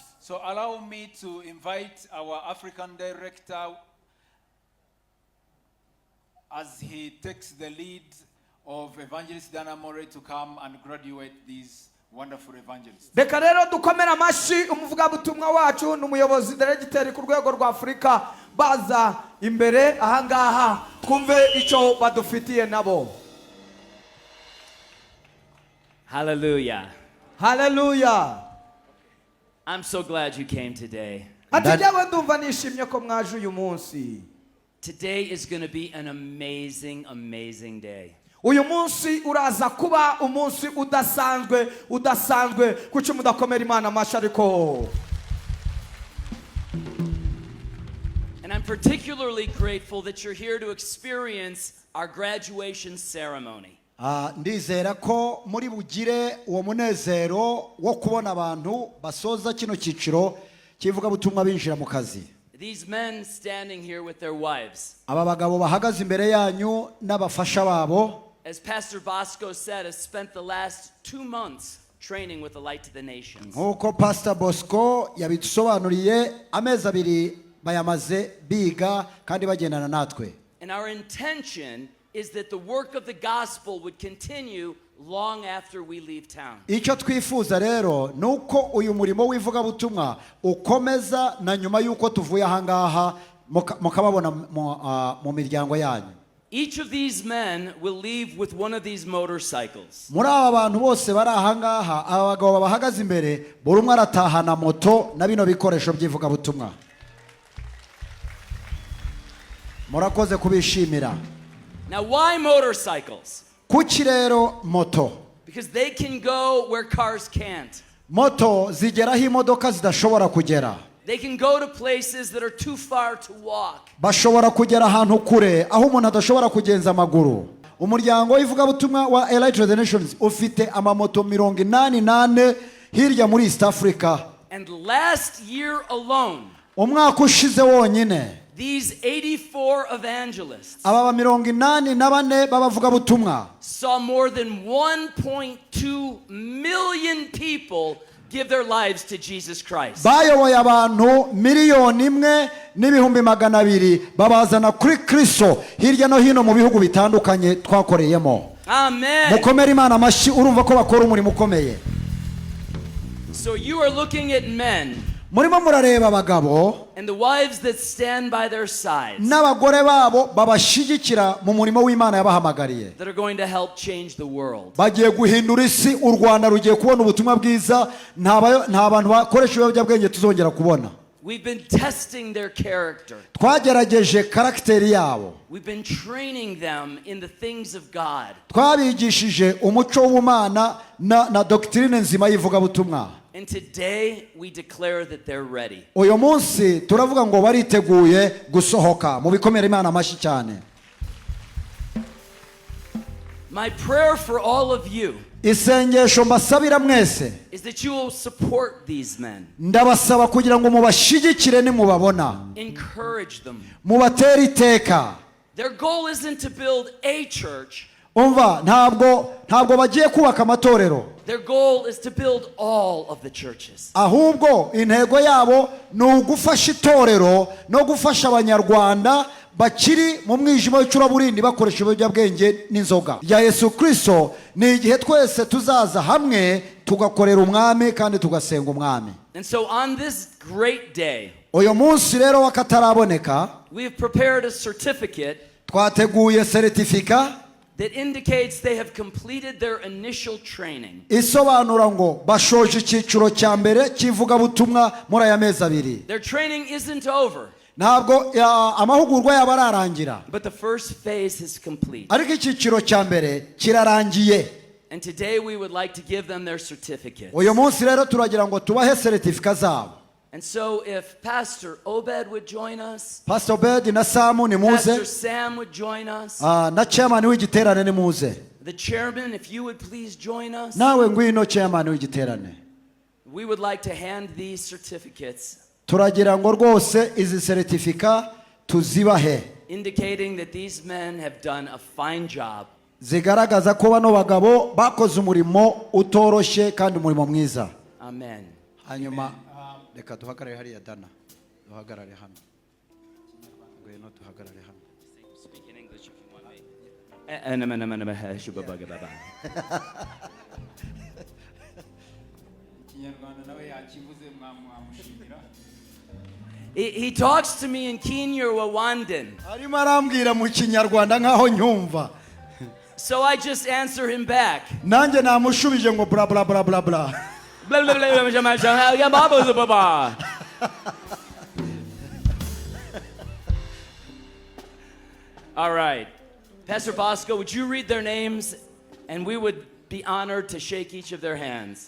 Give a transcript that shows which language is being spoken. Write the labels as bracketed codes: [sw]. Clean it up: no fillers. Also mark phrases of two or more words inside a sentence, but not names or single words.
[en] So allow me to invite our African director as he takes the lead of Evangelist Dana More to come and graduate these wonderful evangelists. [rw] reka rero dukomere amashyi umuvugabutumwa wacu n'umuyobozi deregiteri ku rwego rwa Afurika baza imbere ahangaha kumve icyo badufitiye nabo. [en] Hallelujah. Hallelujah. I'm so glad you came today. [rw] ati njyewe ndumva nishimye ko mwaje uyu munsi. [en] Today is going to be an amazing, amazing day. [rw] uyu munsi uraza kuba umunsi udasanzwe kuki mudakomera Imana amashyi ariko. [en] And I'm particularly grateful that you're here to experience our graduation ceremony. [rw] Ndizera ko muri bugire uwo munezero wo kubona abantu basoza kino cyiciro kivuga butumwa binjira mu kazi. [en] These men standing here with their wives. [rw] Aba bagabo bahagaze imbere yanyu n'abafasha babo. [en] As Pastor Bosco said, has spent the last 2 months training with the light to the nations. [rw] Nkuko Pastor Bosco yabisobanuriye, amezi 2 bayamaze biga kandi bagendana natwe. [en] And our intention is that the work of the gospel would continue long after we leave town. [rw] Icyo twifuza rero nuko uyu murimo w'ivuga butumwa ukomeza na nyuma yuko tuvuye ahangaha mukababona mu miryango yanyu. [en] Each of these men will leave with one of these motorcycles. [rw] Muri aba bantu bose bari ahangaha, aba bagabo bahagaze imbere, buri umwe aratahana moto na bino bikoresho by'ivuga butumwa. Murakoze kubishimira. [en] Now why motorcycles? [rw] Kuki rero moto? [en] Because they can go where cars can't. [rw] Moto zigeraho imodoka zidashobora kugera. [en] They can go to places that are too far to walk. [rw] Bashobora kugera ahantu kure aho umuntu adashobora kugenza amaguru. Umuryango w'ivuga butumwa wa Light to the Nations ufite amamoto 88 hirya muri East Africa. [en] And last year alone, [rw] umwaka ushize wonyine, [en] these 84 evangelists [rw] aba 84 babavuga butumwa [en] saw more than 1.2 million people give their lives to Jesus Christ. [rw] Bayoboye abantu 1,200,000 babazana kuri Kristo hirya no hino mu bihugu bitandukanye twakoreyemo. Amen. Mukomere Imana amashyi, urumva ko bakora umurimo ukomeye. [en] So you are looking at men [rw] Murimo murareba abagabo [en] and the wives that stand by their sides [rw] n'abagore babo babashigikira mu murimo w'Imana yabahamagariye, [en] that are going to help change the world. [rw] bagiye guhindura isi. U Rwanda rugiye kubona ubutumwa bwiza, nta bantu bakoresha ibiyobyabwenge tuzongera kubona. [en] We've been testing their character. [rw] Twagerageje karakteri yabo. [en] We've been training them in the things of God. [rw] Twabigishije umuco w'Imana na doctrine nzima yivuga butumwa. [en] And today we declare that they're ready. [rw] Uyu munsi turavuga ngo bariteguye gusohoka. Mu bikomere Imana amashyi cyane. [en] My prayer for all of you [rw] Isengesho mbasabira mwese [en] is that you will support these men. [rw] ndabasaba kugira ngo mubashigikire nimubabona, [en] Encourage them. [rw] mubatera iteka. [en] Their goal isn't to build a church. [rw] Umva, ntabwo bagiye kubaka amatorero. [en] Their goal is to build all of the churches. [rw] Ahubwo intego yabo ni ugufasha itorero no gufasha abanyarwanda bakiri mu mwijima w'icuraburindi bakoresha ibiyobyabwenge n'inzoga. Ya Yesu Kristo ni igihe twese tuzaza hamwe tugakorera umwami kandi tugasenga umwami. [en] And so on this great day, [rw] Uyu munsi rero wakataraboneka, [en] we have prepared a certificate [rw] twateguye certificate [en] that indicates they have completed their initial training. [rw] isobanura ngo bashoje icyiciro cya mbere kivuga butumwa muri aya mezi 2. [en] Their training isn't over, [rw] Ntabwo amahugurwa yaba ararangira, [en] but the first phase is complete. [rw] ariko icyiciro cya mbere kirarangiye. [en] And today we would like to give them their certificates. [rw] Uyu munsi rero turagira ngo tubahe certificate zabo. [en] And so if Pastor Obed would join us, [rw] Pastor Obed na Samu ni Pastor muze, [en] Sam would join us, [rw] na chairman w'igiterane ni muze. [en] the chairman, if you would please join us, [rw] Nawe ngwino chairman w'igiterane. [en] we would like to hand these certificates [rw] Turagira ngo rwose izi certificate tuzibahe, [en] indicating that these men have done a fine job. [rw] zigaragaza ko bano bagabo bakoze umurimo utoroshye kandi umurimo mwiza. Amen. Hanyuma reka duhagarare hariya Dana, duhagarare hano, ngwino duhagarare hano. [en] Speak in English if you want me. He talks to me in Kinyarwanda. [rw] Arimo arambwira mu Kinyarwanda nkaho nyumva. [en] So I just answer him back. [rw] Nanjye namushubije ngo bla bla bla bla bla. Blah, blah, blah, blah, blah, blah, blah, blah. [en] All right. Pastor Bosco, would you read their names? And we would be honored to shake each of their hands.